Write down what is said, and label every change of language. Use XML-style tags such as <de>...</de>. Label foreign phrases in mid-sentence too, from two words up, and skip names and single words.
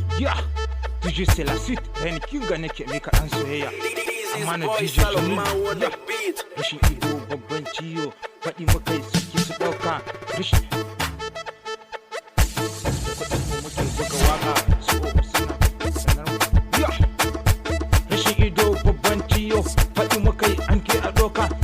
<ha>Ya, D J Selassie, Ryan Kinga nake mika ɗan soyayya.</ha> <en>This is Amana boy D J Salomon Jamilu. on the Ya, beat.</en> <ha>rashin ido babban ciwo, faɗi muka yi suke su ɗauka. Rashin kuɗin mu muke buga waka, su suna sanar mu. Ya, rashin ido babban ciwo, faɗi muka yi an ke a ɗauka.</ha>